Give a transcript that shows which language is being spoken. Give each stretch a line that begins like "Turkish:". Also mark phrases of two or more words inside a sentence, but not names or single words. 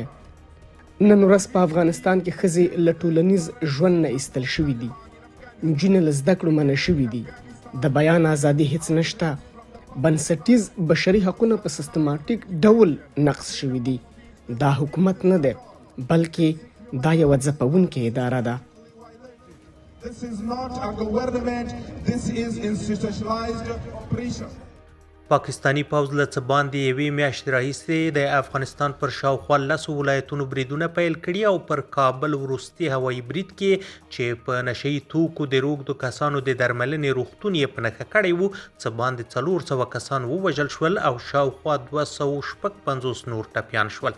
Pashto: نن ورځ په افغانستان کې ښځې له ټولنیز ژوند نه ایستل شوي دي، نجونې له زده کړو منع شوي دي، د بیان ازادي هیڅ نشته، بنسټیز بشري حقونه په سیستماتیک ډول نقض شوي دي. دا حکومت نه دی بلکې دا یوه ځپونکې اداره ده.
English: This is not a government, this is institutionalized oppression.
Pashto: پاکستانی پوځ له څه باندې یوې میاشتې راهیسې د افغانستان پر شاوخوا 10 ولایتونو بریدونه پیل کړي او پر کابل وروستي هوایي برید کې چې په نشهیي توکو د روږدو کسانو د درملنې روغتون یې په نښه کړی و څه باندې 400 کسان ووژل شول او شاوخوا 256 نور ټپیان شول.